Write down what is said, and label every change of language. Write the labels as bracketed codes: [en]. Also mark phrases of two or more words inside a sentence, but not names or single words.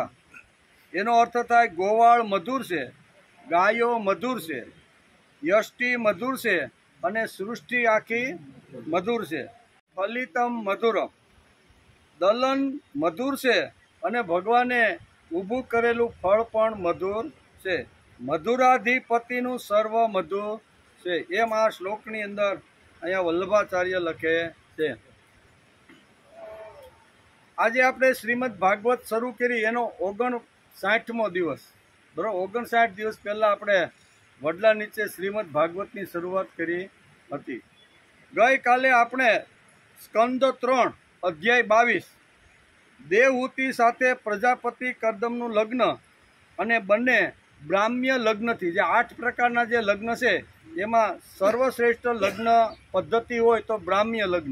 [gu] એનો અર્થ થાય ગોવાળ મધુર છે, ગાયો મધુર છે, યષ્ટિ મધુર છે અને સૃષ્ટિ આખી મધુર છે। [sa] फलितम मधुरम, [gu] દલન મધુર છે અને ભગવાને ઊભું કરેલું ફળ પણ મધુર છે। મધુરાધિપતિનું સર્વ મધુર છે એમ આ શ્લોકની અંદર અહીંયા વલ્લભાચાર્ય લખે છે। આજે આપણે શ્રીમદ ભાગવત શરૂ કરી એનો 59મો દિવસ બરાબર। 59 દિવસ પહેલાં આપણે વડલા નીચે શ્રીમદ ભાગવતની શરૂઆત કરી હતી। ગઈકાલે આપણે સ્કંદ 3 અધ્યાય 22 દેવહૂતિ સાથે પ્રજાપતિ કર્દમનું લગ્ન અને બંને બ્રાહ્મ્ય લગ્નથી જે 8 પ્રકારના જે લગ્ન છે એમાં સર્વશ્રેષ્ઠ લગ્ન પદ્ધતિ હોય તો બ્રાહ્મ્ય લગ્ન।